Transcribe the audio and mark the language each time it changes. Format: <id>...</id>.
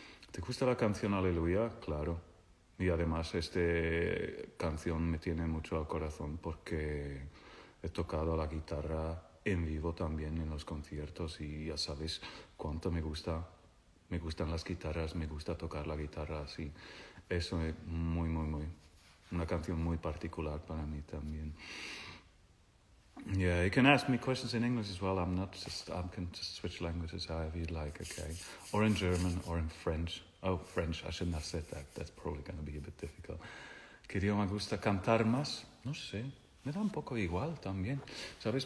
<es>¿Te gusta la canción Aleluya? Claro. Y además esta canción me tiene mucho al corazón porque he tocado la guitarra en vivo también en los conciertos y ya sabes cuánto me gustan las guitarras, me gusta tocar la guitarra así. Eso es muy, una canción muy particular para mí también.</es> <en>Yeah, you can ask me questions in English as well. I can just switch languages however you'd like, okay? Or in German or in French. Oh, French, I shouldn't have said that. That's probably going to be a bit difficult.</en> <es>¿Qué idioma me gusta cantar más? No sé, me da un poco igual también. ¿Sabes?</es>